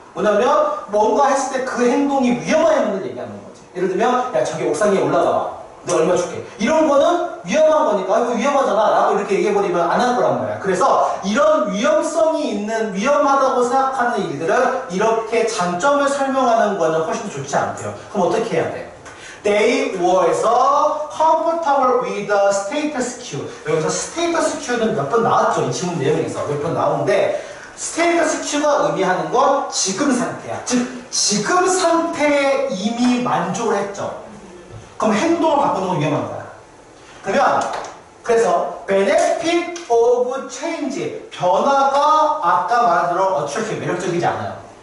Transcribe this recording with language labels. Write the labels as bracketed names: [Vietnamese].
[Korean] 뭐냐면 뭔가 했을 때 그 행동이 위험한 행동을 얘기하는 거지. 예를 들면 야 저기 옥상에 올라가. 내가 얼마 줄게. 이런 거는 위험한 거니까 이거 위험하잖아 라고 이렇게 얘기해버리면 안 할 거란 말이야. 그래서 이런 위험성이 있는 위험하다고 생각하는 일들은 이렇게 장점을 설명하는 거는 훨씬 좋지 않대요. 그럼 어떻게 해야 돼? [English] They were에서 comfortable with the status quo. [Korean] 여기서 status quo는 몇 번 나왔죠. 이 지문 내용에서 몇 번 나오는데 status quo가 의미하는 건 지금 상태야. 즉 지금 상태에 이미 만족을 했죠. 그럼 행동을 바꾸는 건 위험한 거야. 그러면 그래서 [English] benefit of change [Korean] 변화가 아까 말한 대로 attractive 매력적이지 않아요.